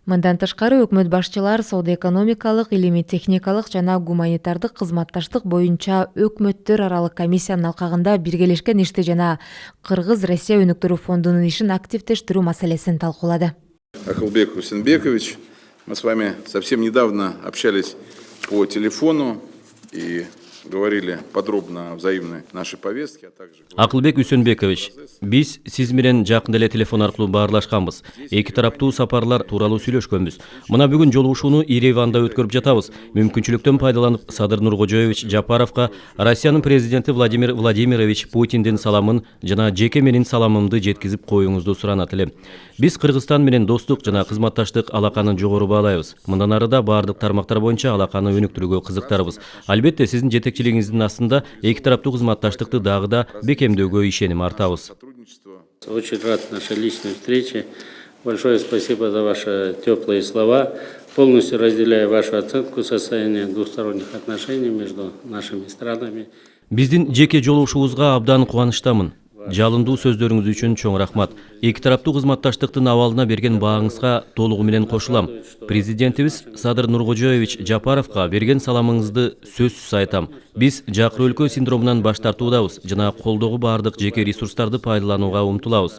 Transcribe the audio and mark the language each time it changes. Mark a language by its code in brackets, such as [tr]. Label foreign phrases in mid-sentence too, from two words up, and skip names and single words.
[ky] Мындан тышкары өкмөт башчылар соода-экономикалык, илимий-техникалык жана гуманитардык кызматташтык боюнча өкмөттөр аралык комиссиянын алкагында биргелешкен ишти жана Кыргыз-Россия өнүктүрүү фондунун ишин активдештирүү маселесин талкуулады. [ru] Акылбек Усенбекович, мы с вами совсем недавно общались по телефону и говорили подробно о взаимной нашей повестке, а также... [ky] Акылбек Усенбекович, биз сиз менен жакында эле телефон аркылуу баарлашканбыз. Эки тараптуу сапарлар тууралуу сүйлөшкөнбүз. Мына бүгүн жолугушууну Ереванда өткөрүп жатабыз. Мүмкүнчүлүктөн пайдаланып Садыр Нуркожоевич Жапаровго Россиянын президенти Владимир Владимирович Путиндин саламын жана жеке менин саламымды жеткизип коюңузду суранат элем. Биз Кыргызстан менен достук жана кызматташтык алаканы жогору баалайбыз. Мындан ары да баардык тармактар боюнча алаканы өнүктүрүүгө кызыктарбыз. Албетте сиздин жетекчилигиңиздин астында эки тараптуу кызматташтыкты дагы да бекемдөөгө ишеним артабыз. [ru] Очень рад нашей личной встрече. Большое спасибо за ваши теплые слова. Полностью разделяю вашу оценку состояния двусторонних отношений между нашими странами. [ky] Биздин жеке жолугушуубузга абдан кубанычтамын. Жалындуу сөздөрүңүз үчүн чоң рахмат. Эки тараптуу кызматташтыктын абалына берген бааңызга толугу менен кошулам. Президентибиз Садыр Нуркожоевич Жапаровго берген саламыңызды сөзсүз айтам. Биз жакыр өлкө синдромунан баш тартуудабыз жана колдогу баардык жеке ресурстарды пайдаланууга умтулабыз.